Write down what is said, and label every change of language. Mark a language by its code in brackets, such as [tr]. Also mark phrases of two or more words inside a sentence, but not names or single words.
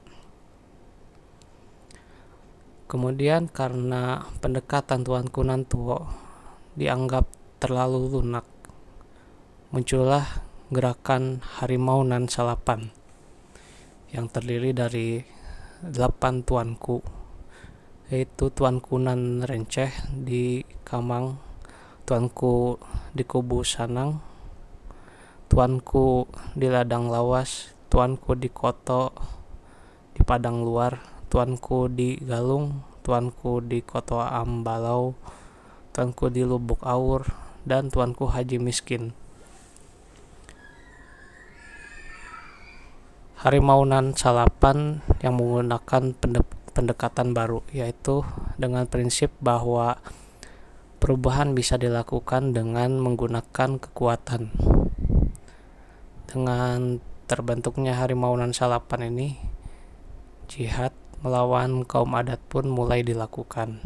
[id] Kemudian karena pendekatan Tuanku Nantuo dianggap terlalu lunak, muncullah gerakan Harimau Nan Salapan yang terdiri dari 8 tuanku, yaitu Tuanku Nan Renceh di Kamang, Tuanku di Kubu Sanang, Tuanku di Ladang Lawas, Tuanku di Koto di Padang Luar, Tuanku di Galung, Tuanku di Koto Ambalau, Tuanku di Lubuk Awur, dan Tuanku Haji Miskin. Harimau Nan Salapan yang menggunakan pendekatan baru, yaitu dengan prinsip bahwa perubahan bisa dilakukan dengan menggunakan kekuatan. Dengan terbentuknya Harimau Nan Salapan ini, jihad melawan kaum adat pun mulai dilakukan.